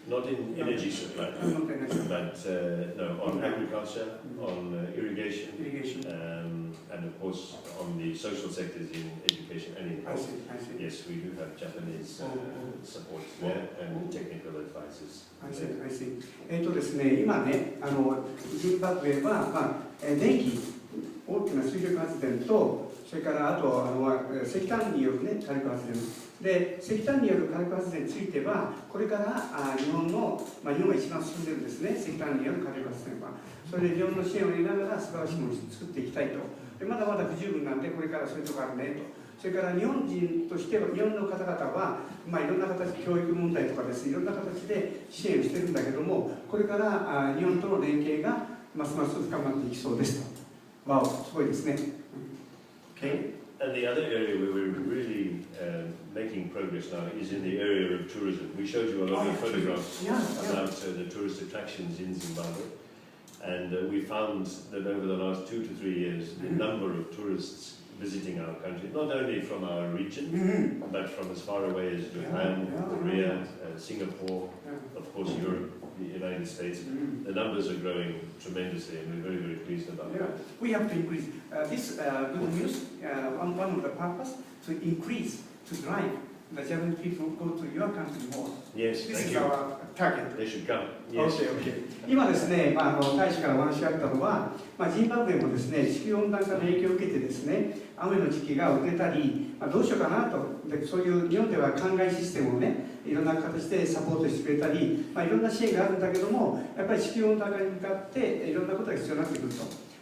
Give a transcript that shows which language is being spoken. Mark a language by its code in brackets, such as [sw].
[en] Not in energy supply, but on agriculture, on irrigation, and of course on the social sectors in education and in health. Yes, we do have Japanese support there and technical advisors. I see. [ja] ですね、今ね、ジンバブエは、電気、大きな水力発電と、それからあと石炭による、火力発電で、石炭による火力発電については、これから日本が一番進んでるんですね、石炭による火力発電は。それで日本の支援を得ながら素晴らしいものを作っていきたいと。でまだまだ不十分なんで、これからそういうとこあるねと。それから日本人としては、日本の方々は、いろんな形、教育問題とかですね、いろんな形で支援をしてるんだけども、これから日本との連携がますます深まっていきそうですと。わお、すごいですね。Okay. [en] And the other area where we're really making progress now is in the area of tourism. We showed you a lot of photographs about the tourist attractions in Zimbabwe, and we found that over the last 2 to 3 years, the number of tourists visiting our country, not only from our region, but from as far away as Japan, Korea, Singapore, of course Europe, the United States. The numbers are growing tremendously, and we're very, very pleased about that. We have to increase this good news. One of the purpose to increase, to drive the Japanese people go to your country more. Yes, this is our target. They should come. Yes. Okay. [ja] 今ですね、大使からお話があったのは、ジンバブエもですね、地球温暖化の影響を受けてですね、雨の時期が遅れたり、どうしようかなと、でそういう日本では灌漑システムをね、いろんな形でサポートしてくれたり、いろんな支援があるんだけども、やっぱり地球温暖化に向かっていろんなことが必要になってくると。